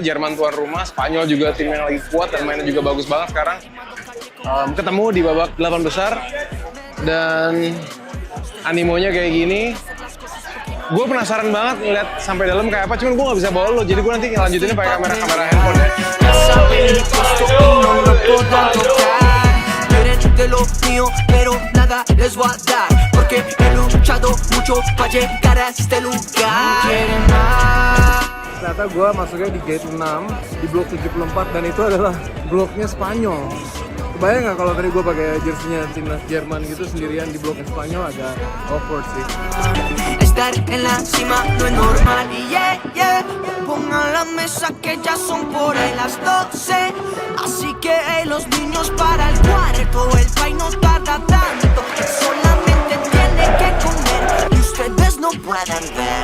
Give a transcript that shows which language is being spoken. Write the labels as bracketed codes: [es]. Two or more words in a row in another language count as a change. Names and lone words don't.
[id] Jerman tuan rumah, Spanyol juga tim yang lagi kuat dan mainnya juga bagus banget sekarang. Ketemu di babak 8 besar dan animonya kayak gini. Gue penasaran banget ngeliat sampai dalam kayak apa, cuman gue nggak bisa bawa lo, jadi gue nanti lanjutinnya pakai kamera handphone ya. [es] De lo mío, pero nada les voy a dar, porque he luchado mucho para llegar a este lugar. Quieren más. [id] ternyata gue masuknya di gate 6 di blok 74 dan itu adalah bloknya Spanyol. Kebayang nggak kalau tadi gue pakai jersinya timnas Jerman gitu sendirian di bloknya Spanyol, agak awkward sih. [es] Estar en la cima no es normal, [en] yeah, yeah. [es] Pongan la mesa que ya son por ahí las 12. Así que, hey, los niños para el cuarto. El país no tarda tanto, solamente tiene que comer y ustedes no pueden ver.